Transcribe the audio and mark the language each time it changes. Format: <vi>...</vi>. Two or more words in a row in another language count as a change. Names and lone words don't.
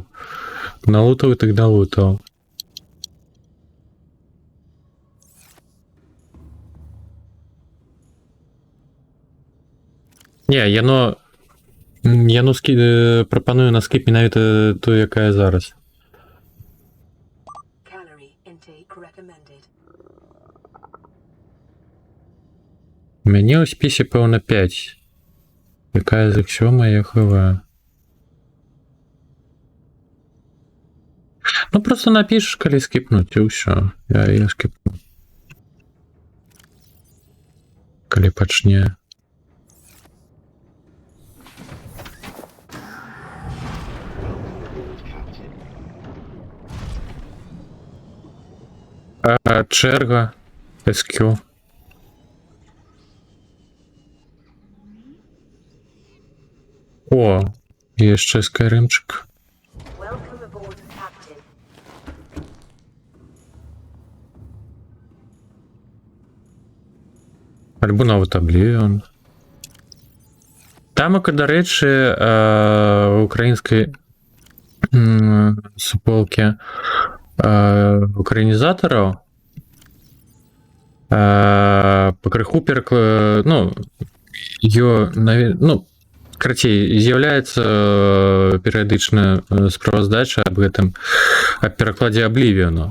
<be>Налутаў і так налутаў. Не, яно прапаную на скіп менавіта тую, якая зараз.</be> <en>Calorie intake recommended.</en> <be>У мяне ў спісе, пэўна, 5. Якая з іх сёмая ХВ. Ну, просто напішаш, калі скіпнуць, і ўсё. Я скіпну. Калі пачне. Чэрга. SQ. О, яшчэ скайрымчык.</be> <en>Welcome aboard, Captain.</en> <be>Альбо нават Oblivion. Тамака, дарэчы, украінскай суполкі украінізатараў пакрыху карацей, з'яўляецца перыядычна справаздача аб гэтым, аб перакладзе Oblivion.</be>